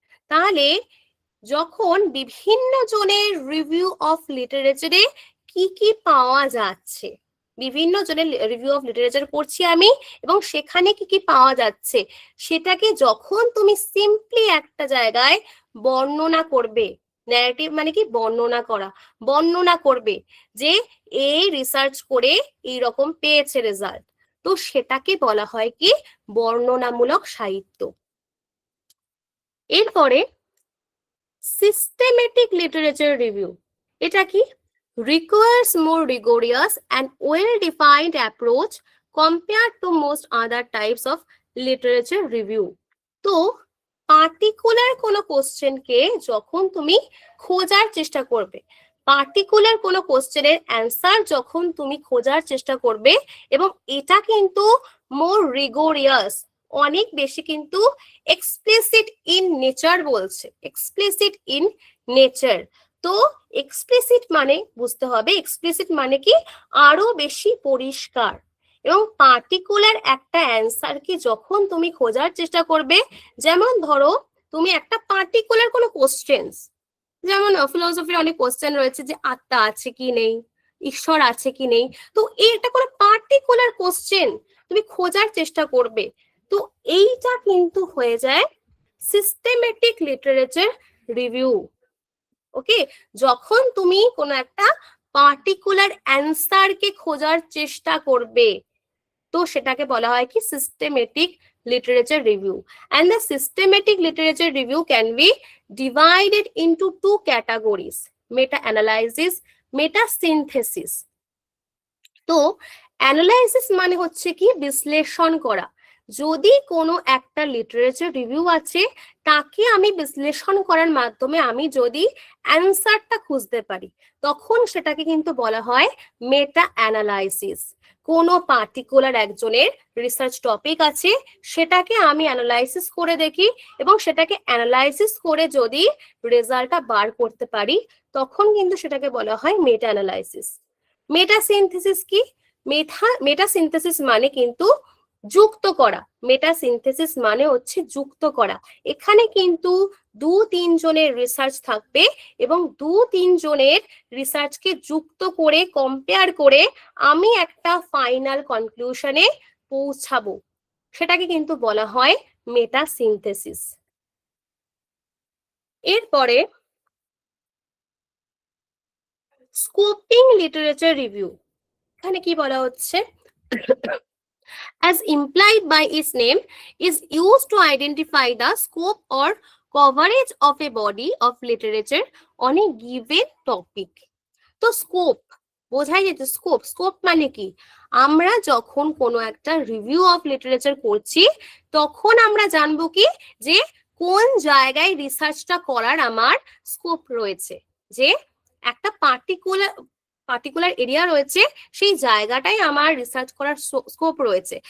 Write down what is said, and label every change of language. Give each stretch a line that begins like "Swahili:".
Bangla: তাহলে যখন বিভিন্ন জনের রিভিউ অফ লিটারেচারে কি কি পাওয়া যাচ্ছে, বিভিন্ন জনের রিভিউ অফ লিটারেচার পড়ছি আমি এবং সেখানে কি কি পাওয়া যাচ্ছে, সেটাকে যখন তুমি সিম্পলি একটা জায়গায় বর্ণনা করবে, ন্যারেটিভ মানে কি বর্ণনা করা, বর্ণনা করবে যে এই রিসার্চ করে এই রকম পেয়েছে রেজাল্ট, তো সেটাকে বলা হয় কি বর্ণনামূলক সাহিত্য। এরপরে সিস্টেমেটিক লিটারেচার রিভিউ, এটা কি
English: requires more rigorous and well-defined approach compared to most other types of literature review।
Bangla: তো পার্টিকুলার কোনো কোশ্চেনকে যখন তুমি খোঁজার চেষ্টা করবে, পার্টিকুলার কোনো কোশ্চেনের অ্যান্সার যখন তুমি খোঁজার চেষ্টা করবে, এবং এটা কিন্তু
English: more rigorous,
Bangla: অনেক বেশি কিন্তু
English: explicit in nature
Bangla: বলছে, এক্সপ্লিসিট ইন নেচার। তো এক্সপ্লিসিট মানে বুঝতে হবে, এক্সপ্লিসিট মানে কি আরো বেশি পরিষ্কার, এবং পার্টিকুলার একটা অ্যান্সারকে যখন তুমি খোঁজার চেষ্টা করবে, যেমন ধরো তুমি একটা পার্টিকুলার কোনো কোশ্চেন, যেমন ফিলোসফির অনেক কোশ্চেন রয়েছে যে আত্মা আছে কি নেই, ঈশ্বর আছে কি নেই, তো এটা কোনো পার্টিকুলার কোশ্চেন তুমি খোঁজার চেষ্টা করবে, তো এইটা কিন্তু হয়ে যায় সিস্টেমেটিক লিটারেচার রিভিউ। ওকে, যখন তুমি কোনো একটা পার্টিকুলার অ্যান্সারকে খোঁজার চেষ্টা করবে, তো সেটাকে বলা হয় কি systematic literature review.
English: and the systematic literature review can be divided into two categories: meta analysis, meta synthesis।
Bangla: তো অ্যানালাইসিস মানে হচ্ছে কি বিশ্লেষণ করা, যদি কোনো একটা লিটারেচার রিভিউ আছে তাকে আমি বিশ্লেষণ করার মাধ্যমে আমি যদি অ্যান্সারটা খুঁজতে পারি, তখন সেটাকে কিন্তু বলা হয় মেটা অ্যানালাইসিস। কোনো পার্টিকুলার একজনের রিসার্চ টপিক আছে, সেটাকে আমি অ্যানালাইসিস করে দেখি এবং সেটাকে অ্যানালাইসিস করে যদি রেজাল্টটা বার করতে পারি, তখন কিন্তু সেটাকে বলা হয় মেটা অ্যানালাইসিস। মেটা সিনথেসিস কি? মেটা সিনথেসিস মানে কিন্তু যুক্ত করা, মেটা সিনথেসিস মানে হচ্ছে যুক্ত করা। এখানে কিন্তু 2-3 জনের রিসার্চ থাকবে এবং 2-3 জনের রিসার্চকে যুক্ত করে কম্পেয়ার করে আমি একটা ফাইনাল কনক্লুশনে পৌঁছাবো, সেটাকে কিন্তু বলা হয় মেটা সিনথেসিস। এরপরে স্কোপিং লিটারেচার রিভিউ, এখানে কি বলা হচ্ছে,
English: as implied by its name, is used to identify the scope or coverage of a body of literature on a given topic।
Bangla: তো স্কোপ বোঝাই যেত, স্কোপ মানে কি, আমরা যখন কোনো একটা রিভিউ অফ লিটারেচার করছি তখন আমরা জানবো কি যে কোন জায়গায় রিসার্চটা করার আমার স্কোপ রয়েছে, যে একটা পার্টিকুলার এরিয়া রয়েছে, সেই জায়গাটাই আমার রিসার্চ করার স্কোপ রয়েছে।